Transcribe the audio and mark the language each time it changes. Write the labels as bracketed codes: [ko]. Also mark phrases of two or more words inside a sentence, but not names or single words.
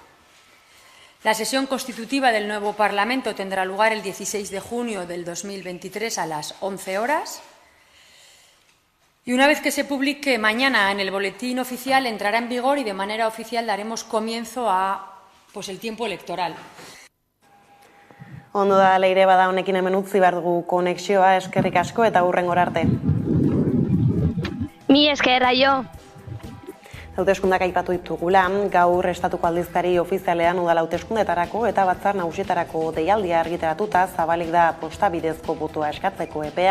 [es] La sesión constitutiva del nuevo Parlamento tendrá lugar el 16 de junio del 2023 a las 11 horas. Y una vez que se publique mañana en el boletín oficial, entrará en vigor y de manera oficial daremos comienzo a el tiempo electoral. [eu] Ondo da, Leire, bada honekin hemen utzi behar dugu konexioa, eskerrik asko eta hurrengora arte. Mi eskerra jo. Hauteskundak aipatu ditugula, gaur estatuko aldizkari ofizialean udal hauteskundetarako eta batzar nagusietarako deialdia argitaratuta zabalik da posta bidezko botoa eskatzeko epea.